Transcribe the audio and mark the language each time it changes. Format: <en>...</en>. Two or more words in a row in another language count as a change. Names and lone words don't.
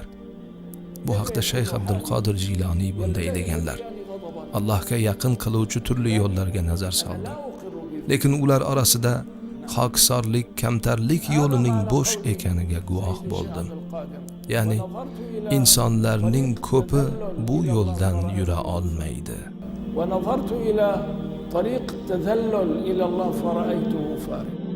<uz>Bu haqda Shayx Abdul Qodir Jiloniy bunday deganlar: "Allohga yaqin qiluvchi turli yo'llarga nazar soldim. Lekin ular orasida xokisorlik, kamtarlik yo'lining bo'sh ekaniga guvoh bo'ldim." Ya'ni insonlarning ko'pi bu yo'ldan yura olmaydi.</uz> <ar>ونظرت إلى طريق التذلل إلى الله فرأيته فارغا.</ar>